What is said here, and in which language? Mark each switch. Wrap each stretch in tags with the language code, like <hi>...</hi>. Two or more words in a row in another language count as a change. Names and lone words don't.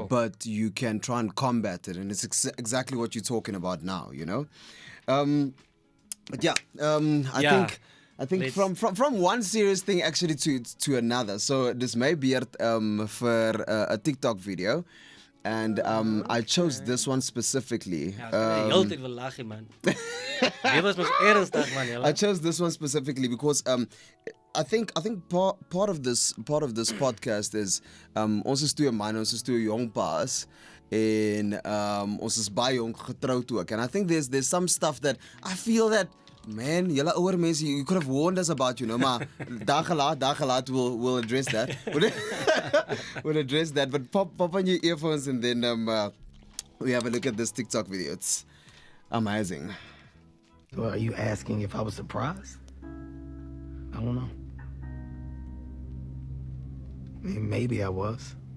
<en>But you can try and combat it, and it's exactly what you're talking about now, But yeah, I think from one serious thing actually to another. So this may be for a TikTok video, and I chose this one specifically.</en> <af>Heeltyd wil lag, man. Dit was mos ernstig, man.</af> <en>I chose this one specifically because I think part of this podcast is</en> <af>ons is twee manne, ons is twee jong paas en ons is baie jong getroud ook.</af> <en>And I think there's some stuff that I feel that,</en> <af>man, julle ouer mense,</af> <en>you could have warned us about,</en> <af>maar dag gelaat</af> <en>we'll address that. We'll address that, but pop on your earphones and then we have a look at this TikTok video. It's amazing. So are you asking if I was surprised? I don't know. I mean, maybe I was.</en>